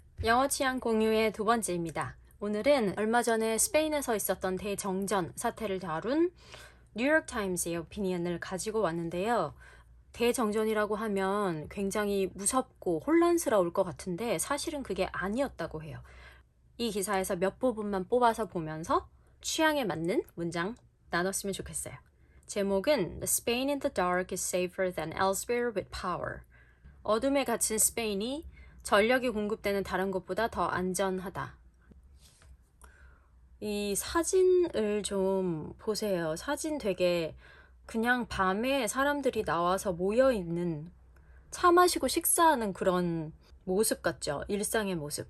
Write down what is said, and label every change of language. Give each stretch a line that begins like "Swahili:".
Korean: 영어 취향 공유의 두 번째입니다. 오늘은 얼마 전에 스페인에서 있었던 대정전 사태를 다룬 뉴욕타임스의 오피니언을 가지고 왔는데요. 대정전이라고 하면 굉장히 무섭고 혼란스러울 것 같은데 사실은 그게 아니었다고 해요. 이 기사에서 몇 부분만 뽑아서 보면서 취향에 맞는 문장 나눴으면 좋겠어요.
English: 제목은 The Spain in the dark is safer than elsewhere with power.
Korean: 어둠에 갇힌 스페인이 전력이 공급되는 다른 곳보다 더 안전하다. 이 사진을 좀 보세요. 사진 되게 그냥 밤에 사람들이 나와서 모여있는, 차 마시고 식사하는 그런 모습 같죠? 일상의 모습.